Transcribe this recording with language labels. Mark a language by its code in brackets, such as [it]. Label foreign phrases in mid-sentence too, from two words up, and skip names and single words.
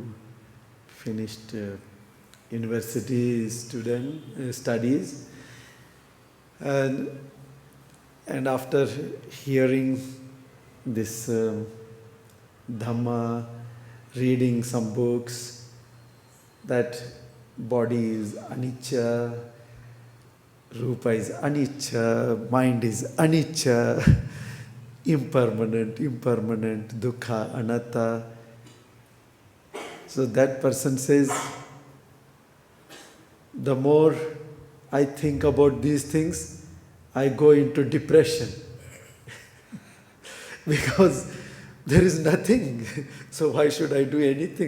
[en] finished university studies, and after hearing this Dhamma, reading some books, that body is anicca, rupa is anicca, mind is anicca, impermanent, [pi] dukkha, anatta. [en] So that person says, the more I think about these things, I go into depression. Because there is nothing. So why should I do anything?